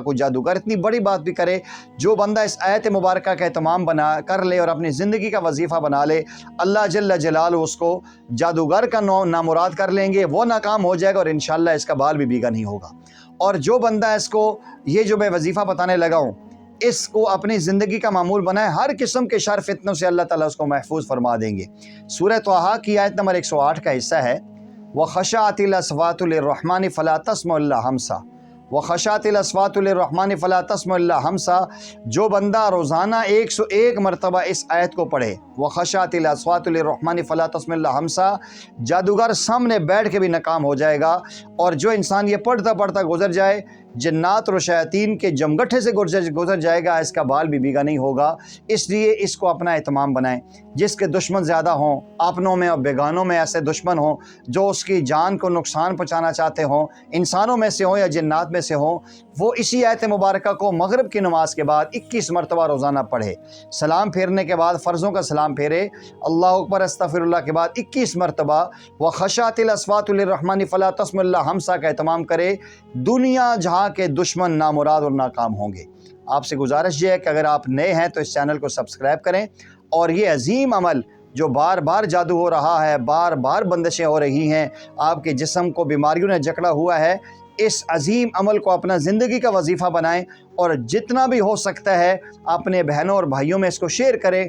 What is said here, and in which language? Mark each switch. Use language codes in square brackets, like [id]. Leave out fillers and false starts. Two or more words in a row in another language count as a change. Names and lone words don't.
[ur] کوئی جادوگر اتنی بڑی بات بھی کرے، جو بندہ اس آیت مبارکہ کا اہتمام بنا کر لے اور اپنی زندگی کا وظیفہ بنا لے, [ar] الله جل جلاله [ur] اس کو جادوگر کا نامراد کر لیں گے، وہ ناکام ہو جائے گا اور [ar] إن شاء الله [ur] اس کا بال بھی بیکا نہیں ہوگا. اور جو بندہ اس کو، یہ جو میں وظیفہ بتانے لگا ہوں، اس کو اپنی زندگی کا معمول بنائے، ہر قسم کے شر فتنوں سے اللہ تعالیٰ اس کو محفوظ فرما دیں گے. سورہ طٰہٰ کی آیت نمبر 108 کا حصہ ہے, [ar] وخشعت الأصوات للرحمن فلا تسمع إلا همسا، وخشعت الأصوات للرحمن فلا تسمع إلا همسا. [ur] جو بندہ روزانہ 101 مرتبہ اس آیت کو پڑھے, [ar] وخشعت الأصوات للرحمن فلا تسمع إلا همسا, [ur] جادوگر سامنے بیٹھ کے بھی ناکام ہو جائے گا. اور جو انسان یہ پڑھتا پڑھتا گزر جائے، جنات اور شیاطین کے جمگھٹے سے گزر جائے گا، اس کا بال بھی بیکا نہیں ہوگا. اس لیے اس کو اپنا اہتمام بنائیں۔ جس کے دشمن زیادہ ہوں، اپنوں میں اور بیگانوں میں ایسے دشمن ہوں جو اس کی جان کو نقصان پہنچانا چاہتے ہوں، انسانوں میں سے ہوں یا جنات میں سے ہوں، وہ اسی آیت مبارکہ کو مغرب کی نماز کے بعد 21 مرتبہ روزانہ پڑھے. سلام پھیرنے کے بعد فرضوں کا سلام پھیرے, [ar] الله أكبر أستغفر الله [ur] کے بعد 21 مرتبہ [ar] وخشعت الأصوات للرحمن فلا تسمع إلا همسا [ur] کا اہتمام کرے. دنیا جہاں کے دشمن نامراد اور ناکام ہوں گے. آپ سے گزارش یہ ہے کہ اگر آپ نئے ہیں تو اس چینل کو سبسکرائب کریں، اور یہ عظیم عمل جو بار بار جادو ہو رہا ہے، بار بار بندشیں ہو رہی ہیں، آپ کے جسم کو بیماریوں نے جکڑا ہوا ہے، اس عظیم عمل کو اپنا زندگی کا وظیفہ بنائیں اور جتنا بھی ہو سکتا ہے اپنے بہنوں اور بھائیوں میں اس کو شیئر کریں.